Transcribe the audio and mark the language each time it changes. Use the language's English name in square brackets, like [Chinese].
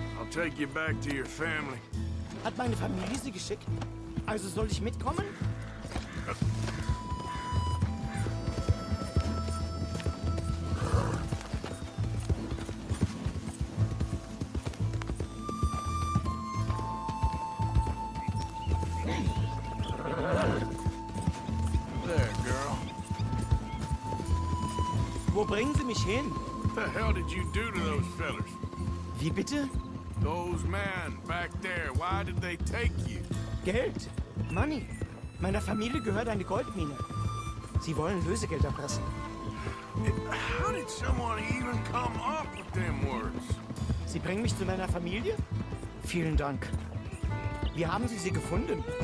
[English] take you back to your family. [German] Hat meine Familie sie geschickt? Also soll ich mitkommen? [English] There, girl. [German] Wo bringen Sie mich hin? [English] What the hell did you do to those fellers? [German] Wie bitte? [English] Those men back there, why did they take you? [German] Geld. [English] Money. [German] Meiner Familie gehört eine Goldmine. Sie wollen Lösegeld erpressen. [English] How did someone even come up with them words? [German] Sie bringen mich zu meiner Familie? Vielen Dank. Wie haben Sie sie gefunden?